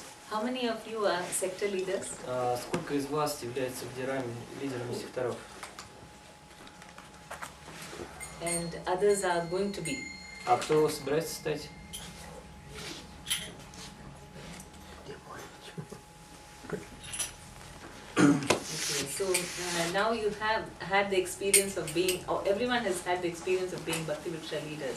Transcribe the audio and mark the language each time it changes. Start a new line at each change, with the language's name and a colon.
English: How many of you are sector leaders?
Russian: Сколько из вас является лидерами секторов?
English: And others are going to be.
Russian: А кто собирается стать?
English: Okay, so now you have had the experience of being, or everyone has had the experience of being Bhakti Vriksha leaders.